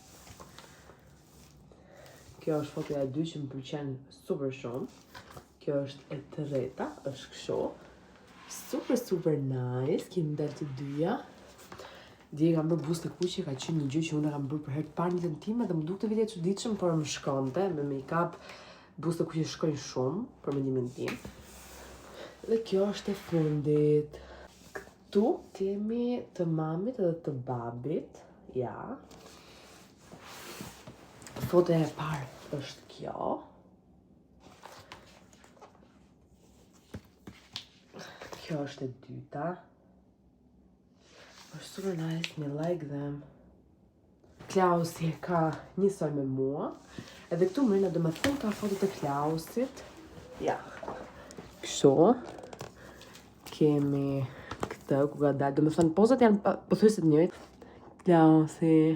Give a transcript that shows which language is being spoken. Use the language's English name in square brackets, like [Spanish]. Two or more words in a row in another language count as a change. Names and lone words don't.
[Albanian] Kjo është fotoja e dy që më pëlqen super shumë. Kjo është e treta, është kështu. [English] Super nice. [Albanian] Kemi dalë të dyja. Dje kam bërë buzë të kuqe, ka qenë një gjë që unë kam bërë për herë të parë në jetën time dhe më dukte vite e çuditshëm, por më shkonte me make-up. Buzë të kuqe shkojnë shumë për mendimin tim. Dhe kjo është e fundit. Këtu kemi të mamit edhe të babit, ja. Fotoja e parë është kjo. Kjo është e dyta. [English] është super nice, me like them. [Albanian] Klausi ka njësoj me mua. Edhe këtu mrena do me thënë ka fotot e Klausit. Ja. Kështu. Kemi këtë ku ka dalë. Do me thënë pozat janë pothuajse të njëjtë. Klausi.